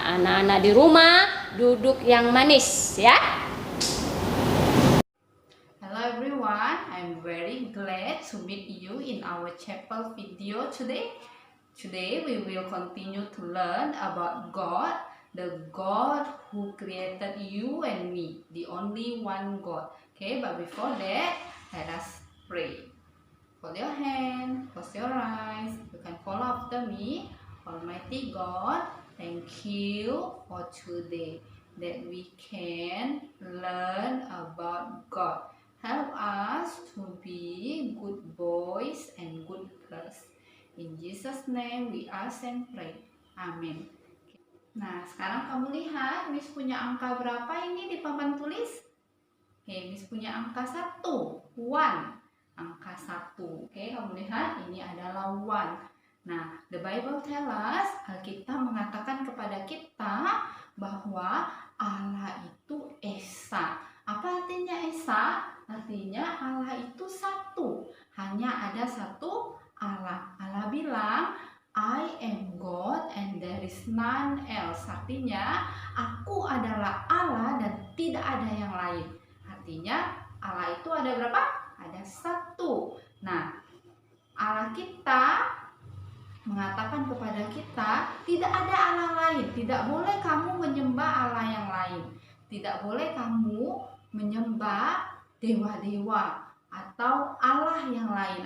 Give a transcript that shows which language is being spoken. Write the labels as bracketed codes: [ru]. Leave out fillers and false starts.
[id] Anak-anak di rumah duduk yang manis ya. [en] Hello everyone, I'm very glad to meet you in our chapel video today. Today we will continue to learn about God, the God who created you and me, the only one God. Okay, but before that, let us pray. Hold your hand, close your eyes. You can follow after me. Almighty God, thank you for today that we can learn about God. Help us to be good boys and good girls. In Jesus' name we ask and pray. [id] Amin. Nah, sekarang kamu lihat Miss punya angka berapa ini di papan tulis? Miss punya angka 1, 1. Angka 1. Oke, kamu lihat ini adalah 1. Nah, [en] the Bible tell us, [id] Alkitab mengatakan kepada kita bahwa Allah itu Esa. Apa artinya Esa? Artinya Allah itu satu. Hanya ada satu Allah. Allah bilang, [en] I am God and there is none else. [id] Artinya, aku adalah Allah dan tidak ada yang lain. Artinya, Allah itu ada berapa? Ada 1. Nah, Allah kita mengatakan kepada kita, tidak ada Allah lain. Tidak boleh kamu menyembah Allah yang lain. Tidak boleh kamu menyembah dewa-dewa atau Allah yang lain.